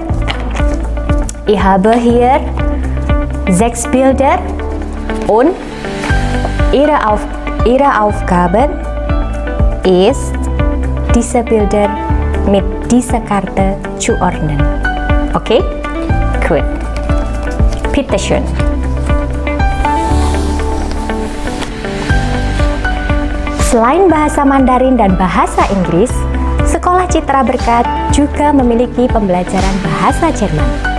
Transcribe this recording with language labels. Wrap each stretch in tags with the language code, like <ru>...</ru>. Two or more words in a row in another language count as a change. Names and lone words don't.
<de>Ich habe hier 6 Bilder und Ihre Aufgabe ist, diese Bilder mit dieser Karte zu ordnen. Okay? Gut. Bitte schön.</de> <id>Selain bahasa Mandarin dan bahasa Inggris, Sekolah Citra Berkat juga memiliki pembelajaran bahasa Jerman.</id>